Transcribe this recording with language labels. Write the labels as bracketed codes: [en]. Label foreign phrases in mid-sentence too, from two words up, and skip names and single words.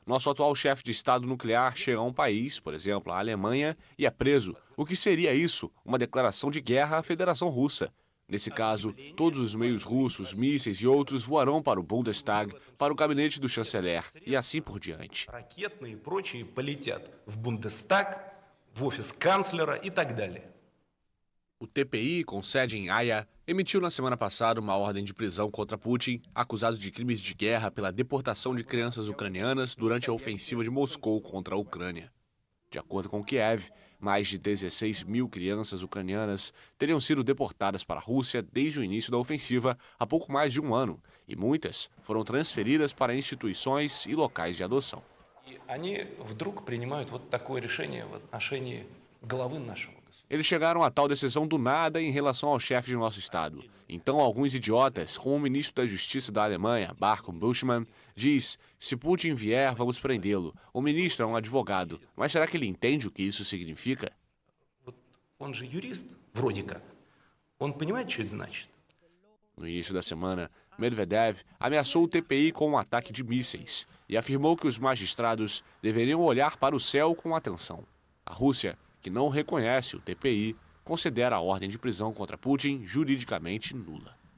[pt] Nosso atual chefe de Estado nuclear chega a um país, por exemplo, a Alemanha, e é preso. O que seria isso? Uma declaração de guerra à Federação Russa. Nesse caso, todos os meios russos, mísseis e outros voarão para o Bundestag, para o gabinete do chanceler e assim por diante. [ru] Ракетные и прочие полетят в Бундестаг, в офис канцлера и так далее. [pt] O TPI, com sede em Haia, emitiu na semana passada uma ordem de prisão contra Putin, acusado de crimes de guerra pela deportação de crianças ucranianas durante a ofensiva de Moscou contra a Ucrânia. De acordo com Kiev, mais de 16 mil crianças ucranianas teriam sido deportadas para a Rússia desde o início da ofensiva há pouco mais de um ano, e muitas foram transferidas para instituições e locais de adoção. [ru] И они вдруг принимают вот такое решение в отношении главы нашего государства. [pt] Eles chegaram a tal decisão do nada em relação ao chefe de nosso Estado. Então, alguns idiotas, como o ministro da Justiça da Alemanha, Marco Buschmann, diz: se Putin vier, vamos prendê-lo. O ministro é um advogado. Mas será que ele entende o que isso significa? [ru] Он же юрист, вроде как. Он понимает, что это значит. [pt] No início da semana, Medvedev ameaçou o TPI com um ataque de mísseis e afirmou que os magistrados deveriam olhar para o céu com atenção. A Rússia, que não reconhece o TPI, considera a ordem de prisão contra Putin juridicamente nula.